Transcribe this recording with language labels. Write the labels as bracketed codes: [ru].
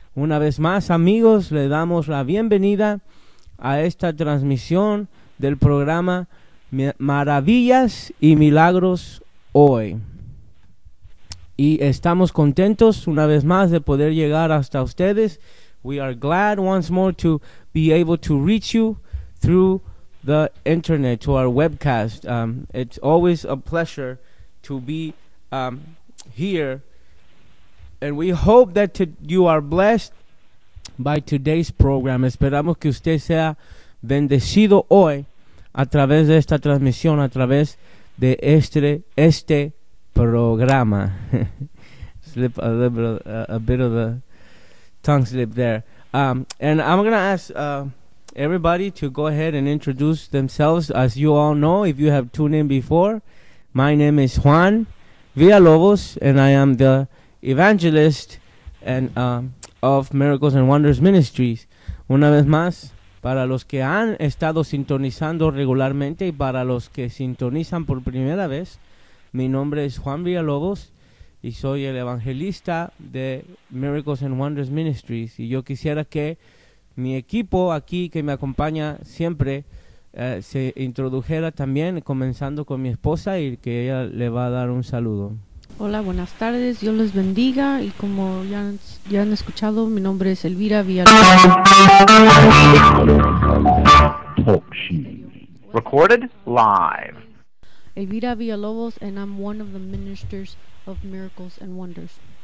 [es] Una vez más, amigos, le damos la bienvenida a esta transmisión del programa Maravillas y Milagros Hoy. Y estamos contentos una vez más de poder llegar hasta ustedes. [en] We are glad once more to be able to reach you through the internet, to our webcast. It's always a pleasure to be here. And we hope that you are blessed by today's program. [es] Esperamos que usted sea bendecido hoy a través de esta transmisión, a través de este programa. [en] Slip a bit of the tongue slip there. And I'm going to ask everybody to go ahead and introduce themselves. As you all know, if you have tuned in before, my name is Juan Villalobos, and I am the evangelist and of Miracles and Wonders Ministries. [es] Una vez más, para los que han estado sintonizando regularmente y para los que sintonizan por primera vez, mi nombre es Juan Villalobos y soy el evangelista de Miracles and Wonders Ministries. Y yo quisiera que mi equipo aquí, que me acompaña siempre, se introdujera también, comenzando con mi esposa, y que ella le va a dar un saludo. Hola, buenas tardes, Dios les bendiga. Y como ya han escuchado, mi nombre es Elvira Villalobos. [en] Recorded live. Elvira Villalobos, and I'm one of the ministers of Miracles and Wonders.